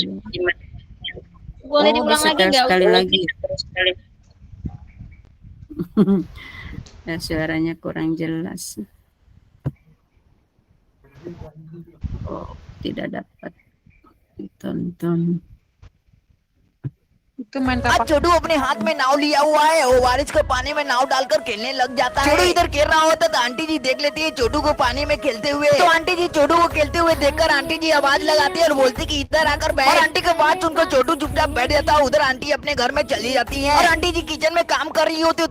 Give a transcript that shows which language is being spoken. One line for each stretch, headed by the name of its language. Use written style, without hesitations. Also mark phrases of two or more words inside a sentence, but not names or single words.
Indonesian: Boleh diulang bisa lagi nggak? sekali lagi. Ya, suaranya kurang jelas. Oh, tidak dapat ditonton.
Hindi: आज छोटू अपने हाथ में नाव लिया हुआ है वो बारिश के पानी में नाव डालकर खेलने लग जाता है। छोटू इधर खेल रहा होता तो आंटी जी देख लेती है छोटू को पानी में खेलते हुए। तो आंटी जी छोटू को खेलते हुए देखकर आंटी जी आवाज लगाती है और बोलती कि इधर आकर बैठ। और आंटी के बात सुनकर छोटू चुपचाप बैठ जाता है। उधर आंटी अपने घर में चली जाती है और आंटी जी किचन में काम कर रही होती है।